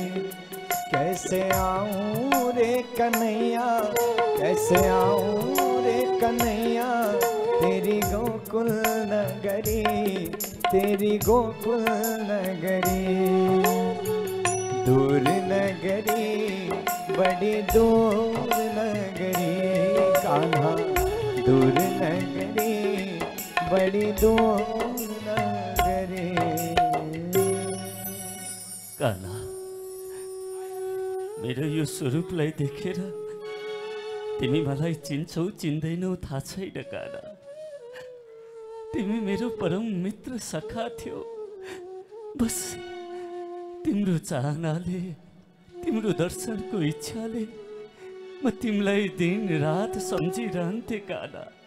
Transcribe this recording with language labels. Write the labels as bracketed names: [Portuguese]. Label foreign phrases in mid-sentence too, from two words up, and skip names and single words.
[Hindi] कैसे आऊं रे कन्हैया, कैसे आऊं रे कन्हैया, तेरी गोकुल नगरी, तेरी गोकुल नगरी, दूर नगरी बड़ी दूर नगरी, कान्हा दूर नगरी बड़ी दूर नगरी। कान्हा, [Nepali] मेरो यो स्वरूपलाई देखेर तिमी मलाई चिन्छौ चिन्दैनौ थाहा छैन कान्हा। तिमी मेरो परम मित्र सखा थियो। बस तिम्रो चाहनाले, तिम्रो दर्शनको इच्छाले म तिमीलाई दिन रात सम्झिरहन्थे कान्हा।